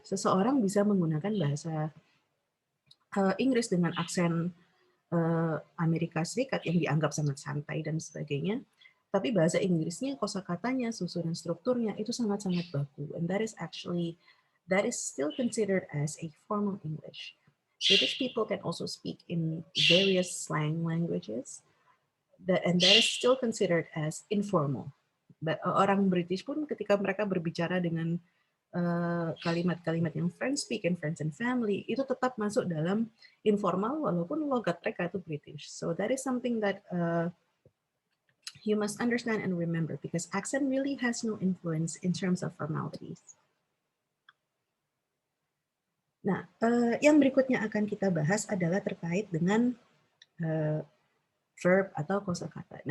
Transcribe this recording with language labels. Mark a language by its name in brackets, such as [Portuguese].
[Indonesian] Seseorang bisa menggunakan bahasa Inggris dengan aksen Amerika Serikat yang dianggap sangat santai dan sebagainya, tapi bahasa Inggrisnya, kosakatanya, susunan strukturnya itu sangat-sangat baku, [English] and that is still considered as a formal English. British people can also speak in various slang languages, and that is still considered as informal. [Indonesian] Orang British pun ketika mereka berbicara dengan kalimat-kalimat yang [English] friends speak and friends and family [Indonesian] itu tetap masuk dalam informal walaupun logat mereka itu British. [English] So that is something that you must understand and remember because accent really has no influence in terms of formalities. [Indonesian] Nah, yang berikutnya akan kita bahas adalah terkait dengan verb atau kosakata.